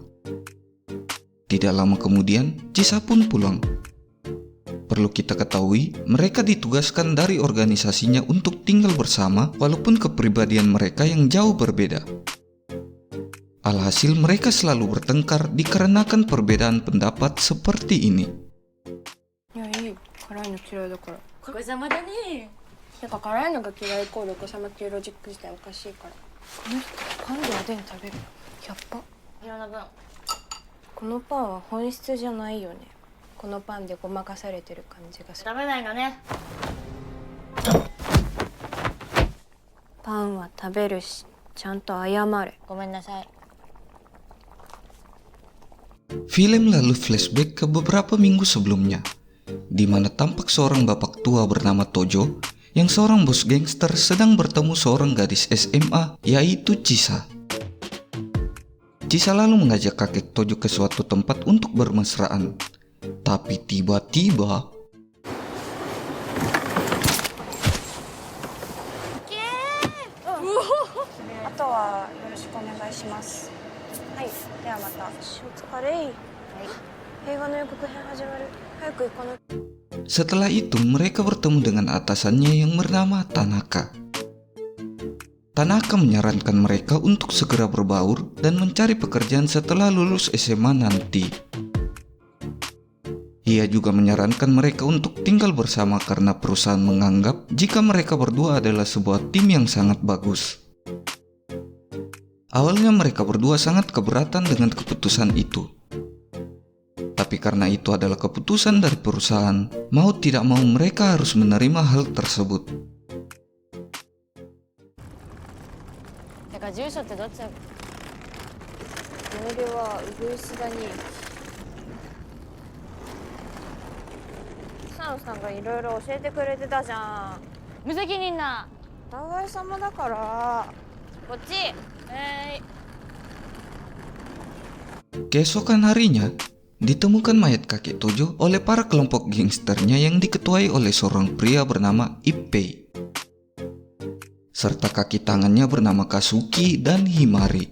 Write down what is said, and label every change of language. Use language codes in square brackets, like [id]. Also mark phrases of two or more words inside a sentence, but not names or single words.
[id] Tidak lama kemudian, Chisa pun pulang. Perlu kita ketahui, mereka ditugaskan dari organisasinya untuk tinggal bersama walaupun kepribadian mereka yang jauh berbeda. Alhasil mereka selalu bertengkar dikarenakan perbedaan pendapat seperti ini. [ja] いやいいよ辛いの嫌いだからお子様だね。てか辛いのが嫌いイコールお子様っていうロジック自体おかしいからこの人パンでおでん食べるやっぱいろんな分。このパンは本質じゃないよねこのパンでごまかされてる感じがする食べないのね。パンは食べるしちゃんと謝れごめんなさい。 [id] Film lalu flashback ke beberapa minggu sebelumnya, di mana tampak seorang bapak tua bernama Tojo yang seorang bos gangster sedang bertemu seorang gadis SMA yaitu Chisa. Chisa lalu mengajak kakek Tojo ke suatu tempat untuk bermesraan. Tapi tiba-tiba [ja] あとはよろしくお願いしますはいではまたお疲れはい映画の予告編始まる早く行かない [id] setelah itu mereka bertemu dengan atasannya yang bernama Tanaka. Tanaka menyarankan mereka untuk segera berbaur dan mencari pekerjaan setelah lulus SMA nanti. Ia juga menyarankan mereka untuk tinggal bersama karena perusahaan menganggap jika mereka berdua adalah sebuah tim yang sangat bagus. Awalnya mereka berdua sangat keberatan dengan keputusan itu. Tapi karena itu adalah keputusan dari perusahaan, mau tidak mau mereka harus menerima hal tersebut. [ja] てか住所ってどっちだっけ。メールはウグイスダに草野さんがいろいろ教えてくれてたじゃん無責任な。お互い様だからこっち。 [id] Keesokan harinya, ditemukan mayat kakek Tojo oleh para kelompok gangsternya yang diketuai oleh seorang pria bernama Ippei, serta kaki tangannya bernama Kazuki dan Himari.